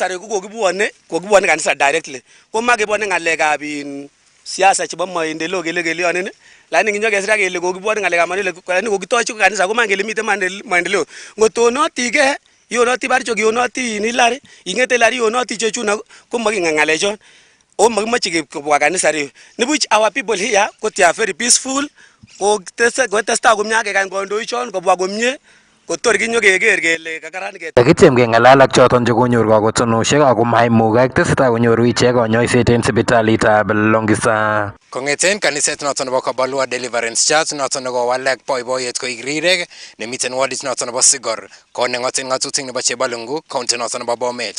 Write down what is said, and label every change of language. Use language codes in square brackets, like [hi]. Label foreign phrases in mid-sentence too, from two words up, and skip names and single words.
[kln] reyu kokibwone kanisa directly ko makebwone ng'alekab siasa chebo maendeleo kele kelyonin lakini kinyokesira kele kokibwone ng'alekab maendeleo lakini kokitochi kanisa ko mangele miten maendeleo ngotonotige yonoti barchok yonoti Hilary ingete Hilary yonoti chechuna ko making'alechon o makimoche kobwa kanisa reyu nibuch [en] our people here [kln] ko [en] they are very peaceful [kln] ko testai komie akekany kandoichon kobwa komie kotor kinyokeker kele kakaran Kakityem keng'alal ak choton chekonyor kakotonosiek ako maimugak tesetai konyoru ichek konyoiset en sipitalitab Longisa. Kong'eten kaniset noton nebo Kabolwa Deliverance Church noton nekowalak boiboiyet koik rirek nemiten wadit noton nebo Sigor koneng'oten ng'atutik nebo Chebalungu county noton nebo Bomet.